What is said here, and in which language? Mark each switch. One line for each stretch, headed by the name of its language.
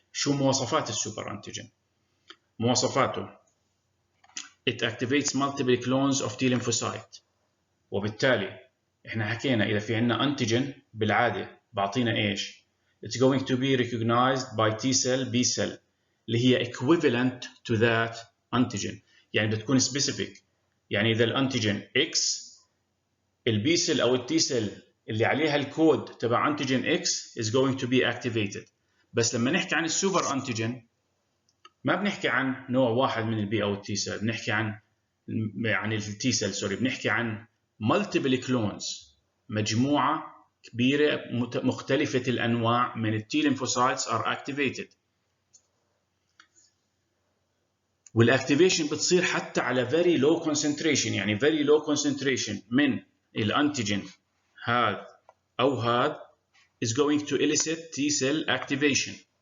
Arabic: شو مواصفات السوبر انتيجين؟ مواصفاته
English: it activates multiple clones of T lymphocyte،
Arabic: وبالتالي احنا حكينا اذا في عندنا انتيجين بالعاده بعطينا ايش؟
English: It's going to be recognized by T cell B cell
Arabic: اللي هي
English: equivalent to that antigen،
Arabic: يعني بتكون specific. يعني اذا الانتيجين X، البي سيل او التي سيل اللي عليها الكود تبع انتيجين X
English: is going to be activated.
Arabic: بس لما نحكي عن السوبر انتيجين ما بنحكي عن نوع واحد من البي او التي سيل، بنحكي عن التي سيل سوري، بنحكي عن
English: multiple clones،
Arabic: مجموعه كبيره مختلفه الانواع من التي
English: lymphocytes are activated.
Arabic: والاكتيفيشن بتصير حتى على
English: very low concentration،
Arabic: يعني very low concentration من الانتيجين هذا او هذا
English: is going to elicit T cell activation.